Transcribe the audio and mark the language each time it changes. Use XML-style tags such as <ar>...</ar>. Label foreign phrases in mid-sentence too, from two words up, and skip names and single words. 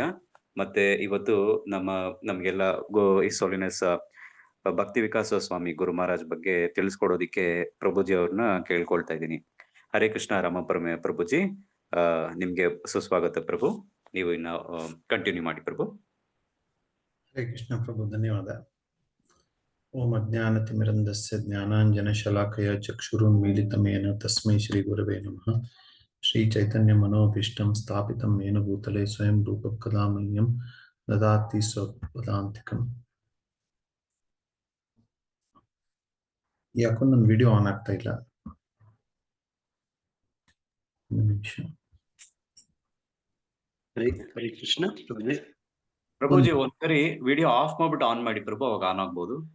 <kn>ಮತ್ತೆ ಇವತ್ತು ನಮ್ಗೆಲ್ಲ</kn> <en>His Holiness</en> <kn>ಭಕ್ತಿ ವಿಕಾಸ ಸ್ವಾಮಿ ಗುರು ಮಹಾರಾಜ್ ಬಗ್ಗೆ ತಿಳಿಸ್ಕೊಡೋದಿಕ್ಕೆ ಪ್ರಭುಜಿ ಅವ್ರನ್ನ ಕೇಳ್ಕೊಳ್ತಾ ಇದ್ದೀನಿ. ಹರೇ ಕೃಷ್ಣ ರಾಮಪ್ರಮೇಯ ಪ್ರಭುಜಿ, ನಿಮ್ಗೆ ಸುಸ್ವಾಗತ ಪ್ರಭು. ನೀವು ಇನ್ನ ಕಂಟಿನ್ಯೂ ಮಾಡಿ ಪ್ರಭು. ಹರೇ ಕೃಷ್ಣ ಪ್ರಭು, ಧನ್ಯವಾದ.</kn> <sa>ಓಂ ಅಜ್ಞಾನತಿಮಿರಂಧಸ್ಯ ಜ್ಞಾನಾಂಜನಶಲಾಕಯ ಚಕ್ಷುರುನ್ಮೀಲಿತಮೇನ ತಸ್ಮೈ ಶ್ರೀ ಗುರವೇ ನಮಃ. ಶ್ರೀ ಚೈತನ್ಯ ಮನೋಭೀಷ್ಟಂ ಸ್ಥಾಪಿತಂ ಯೇನ ಭೂತಲೆ ಸ್ವಯಂ ರೂಪಂ ಕದಾ ಮಹ್ಯಂ ದದಾತಿ ಸ್ವಪದಾಂತಿಕಂ.</sa> <kn>ಯಾಕೋ ನನ್ನ</kn> <en>video on</en> <kn>ಆಗ್ತಾ ಇಲ್ಲ. ಹರೇ ಕೃಷ್ಣ ಪ್ರಭುಜಿ, ಒಂದ್ಸರಿ</kn> <en>video off</en> <kn>ಮಾಡ್ಬಿಟ್ಟು ಆನ್ ಮಾಡಿ ಪ್ರಭು, ಅವಾಗ ಆನ್ ಆಗ್ಬೋದು.</kn>